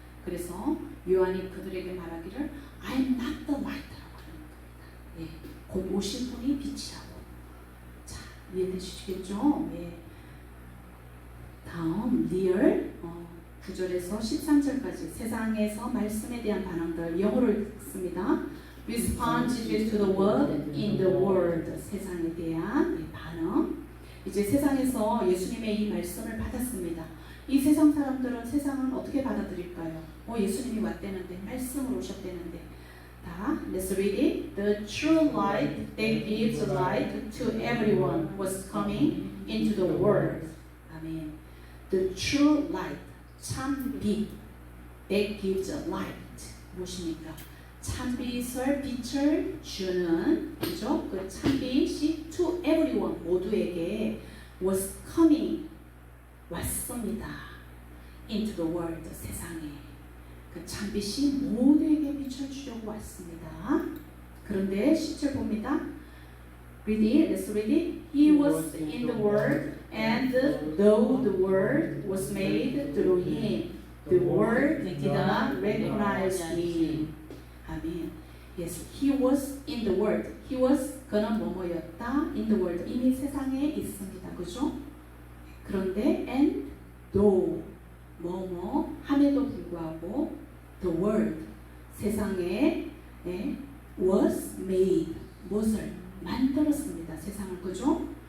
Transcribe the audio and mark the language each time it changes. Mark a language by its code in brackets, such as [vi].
[ko] 그래서 요한이 그들에게 말하기를 [en] I'm not the light [ko] 라고 하는 겁니다. 곧 오실 분이 빛이라고. 자, 이해되시겠죠? 다음 리얼 9절에서 13절까지 세상에서 말씀에 대한 반응들 영어로 읽습니다. [en] Responses to the word in the world. [ko] 세상에 대한 반응. 이제 세상에서 예수님의 이 말씀을 받았습니다. 이 세상 사람들은 세상은 어떻게 받아들일까요? 예수님이 왔대는데 말씀으로 오셨대는데 다 [en] Let's read it. The true light that gives light to everyone was coming into the world. [ko] 아멘. [en] The true light, [ko] 참빛, [en] that gives light. [ko] 무엇입니까? 빛을 주는, 그죠? 그 참빛이 [en] to everyone, [ko] 모두에게 [en] was coming, [ko] 왔습니다. [en] into the world, [ko] 세상에. 그 참빛이 모두에게 빛을 주려고 왔습니다. 그런데 10절 봅니다. [en] Read it, let's read it. He was in the world, and though the world was made through him, the world did not recognize him. [ko] 아멘. [en] Yes, he was in the world. He was [ko] 그는 뭐뭐였다. [en] In the world. [ko] 이미 세상에 있습니다. 그죠? 그런데 [en] and though [ko] 뭐뭐 함에도 불구하고 [en] the world [ko] 세상에 [en] was made [ko] 무엇을 만들었습니다. 세상을 그죠?